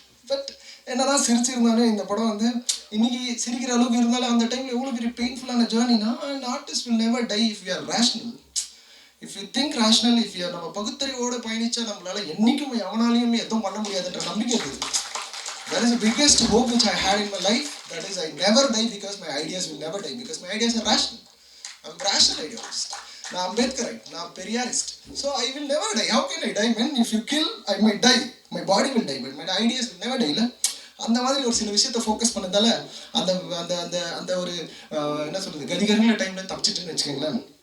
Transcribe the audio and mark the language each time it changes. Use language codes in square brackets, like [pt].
[ta] But என்னதான் சிரிச்சிருந்தாலும் இந்த படம் வந்து இன்னைக்கு சிரிக்கிற அளவுக்கு இருந்தாலும் அந்த டைமில் எவ்வளோ பெரிய பெயின்ஃபுல்லான ஜேர்னினா, [en] And artist will never die if you are rational. If you think rational, if you [ta] நம்ம பகுத்தறிவோடு பயணிச்சா நம்மளால என்றைக்கும் எவனாலையுமே எதுவும் பண்ண முடியாதுன்ற நம்பிக்கை இருக்குது. [en] That is the biggest hope which I had in my life. That is, I never die because my ideas will never die, because my ideas are rational. I'm a rational idealist. [ta] நான் அம்பேத்கரைட், நான் Periyarist. [en] So I will never die. How can I die? When if you kill, I might die. My body will die, but my ideas will never die. [ta] அந்த மாதிரி ஒரு சில விஷயத்தை focus பண்ணதால அந்த அந்த அந்த அந்த ஒரு என்ன சொல்கிறது கதிகரங்கள டைமில் தப்பிச்சிட்டுன்னு வச்சுக்கோங்களேன்.